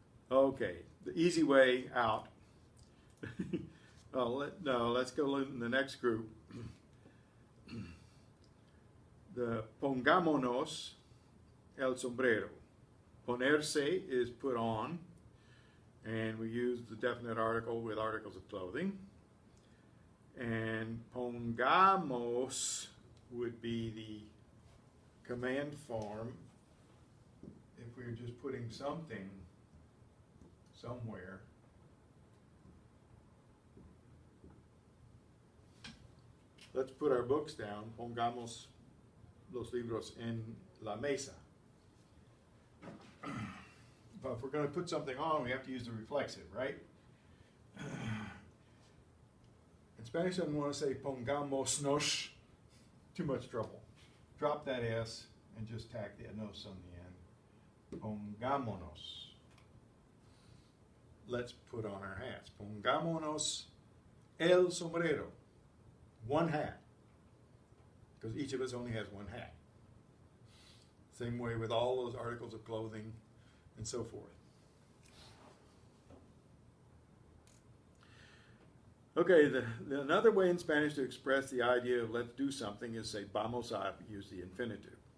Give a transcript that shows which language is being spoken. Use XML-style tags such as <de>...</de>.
<en>Okay, the easy way out Let's go in the next group.</en> <es>The pongámonos el sombrero.</es> <en>Ponerse is put on, and we use the definite article with articles of clothing. And pongamos would be the command form if we were just putting something somewhere. Let's put our books down.</en> <es>Pongamos los libros en la mesa.</es> <en>But if we're going to put something on, we have to use the reflexive, right? In Spanish, I don't want to say pongámonos. Too much trouble. Drop that S and just tack the nos on the end. Pongámonos. Let's put on our hats.</en> <es>Pongámonos el sombrero.</es> <en>One hat. Because each of us only has one hat. Same way with all those articles of clothing and so forth. Okay, another way in Spanish to express the idea of let's do something is say vamos a, use the infinitive.</en>